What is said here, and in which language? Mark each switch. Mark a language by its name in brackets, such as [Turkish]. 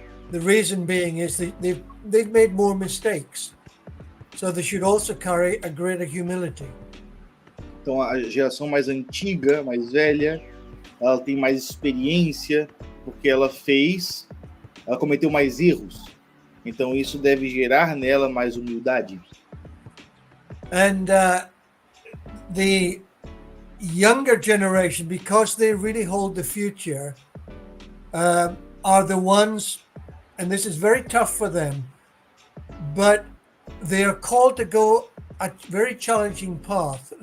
[English] The reason being is they've made more mistakes. So they should also carry a greater humility. [Portuguese] Então, a geração mais antiga, mais velha, ela tem mais experiência, porque ela cometeu mais erros. Então, isso deve gerar nela mais humildade. [English] And the younger generation, because they really hold the future, are the ones, and this is very tough for them, but they are called to go a very challenging path.